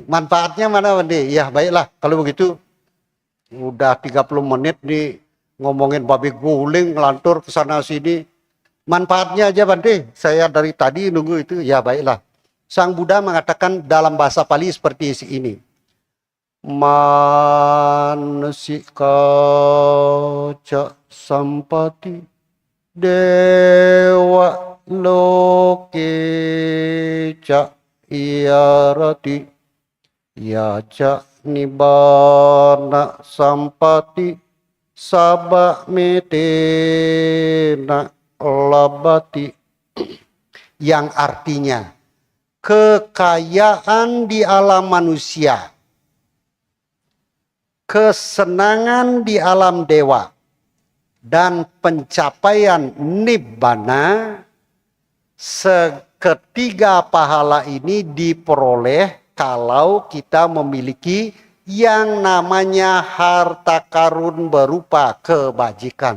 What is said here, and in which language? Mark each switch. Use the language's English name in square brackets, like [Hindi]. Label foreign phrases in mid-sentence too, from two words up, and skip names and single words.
[Indonesian] Manfaatnya mana, Bandi? Ya baiklah, kalau begitu. Udah 30 menit nih ngomongin babi guling, ngelantur ke sana sini. Manfaatnya aja, Bandi. Saya dari tadi nunggu itu. Ya baiklah. Sang Buddha mengatakan dalam bahasa Pali seperti ini. [Pali] Manusika ca sampati dewa loke ca iarati ya ca nibbana sampati sabba metena labati, [Indonesian] yang artinya kekayaan di alam manusia, kesenangan di alam dewa, dan pencapaian nibbana, seketiga pahala ini diperoleh kalau kita memiliki yang namanya harta karun berupa kebajikan.